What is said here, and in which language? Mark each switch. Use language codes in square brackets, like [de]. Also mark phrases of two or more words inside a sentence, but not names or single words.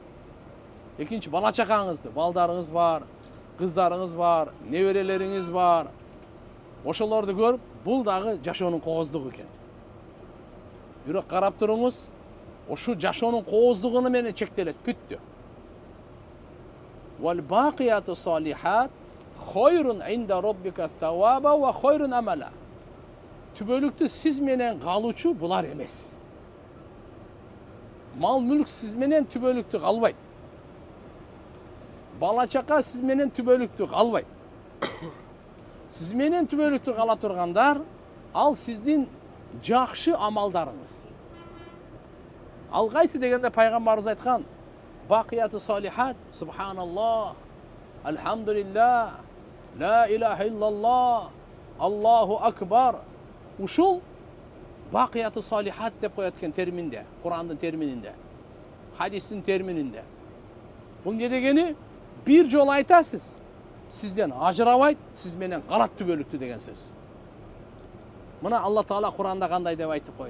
[ky] Экинчи, бала чакаңызды, балдарыңыз бар, кыздарыңыз бар, неберелериңиз бар. Ошолорду көрүп, бул дагы жашоонун кооздугу экен. Бирок карап туруңуз, ошу жашоонун кооздугуну менен чектелет, бүттү. [ar] والباقيات الصالحات خير عند ربك ثوابا وخير أملا. [ky] Түбөлүктү сиз менен калуучу булар эмес. Мал мүлк сиз менен түбөлүктү калбайт. Бала чака сиз менен түбөлүктү калбайт. Сиз менен түбөлүктү кала тургандар ал сиздин жакшы амалдарыңыз. Ал кайсы дегенде пайгамбарыбыз айткан: [ar] الباقيات الصالحات سبحان الله الحمد لله لا إله إلا الله الله أكبر. [ky] Ушул [ar] الباقيات الصالحات [ky] деп коет экен терминде, Кур'андын термининде, хадистин термининде. Бул не дегени? Бир жолу айтасыз, сизден ажырабайт, сиз менен калат түбөлүктү деген сөз. Мына Алла Таала Кур'анда кандай деп айтып койду.